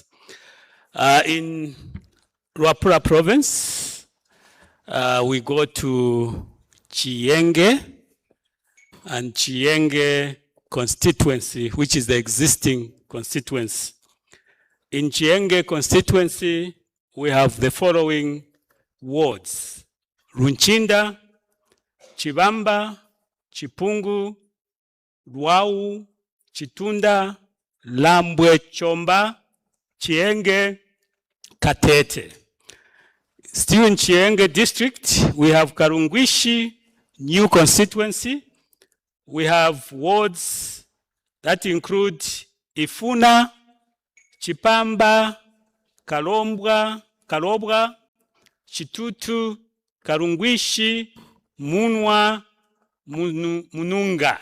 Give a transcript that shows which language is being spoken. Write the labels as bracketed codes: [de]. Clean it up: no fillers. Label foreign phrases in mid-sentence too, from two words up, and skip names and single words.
[en] In Luapula Province, we go to Chienge and Chienge constituency, which is the existing constituency. In Chienge constituency, we have the following wards: Runchinda, Chibamba, Chipungu, Luau, Chitunda, Lambwe, Chomba, Chienge, Katete. Still in Chienge district, we have Karungwishi, new constituency. We have wards that include Ifuna, Chipamba, Kalobwa, Chitutu, Karungwishi, Munwa, Mununga.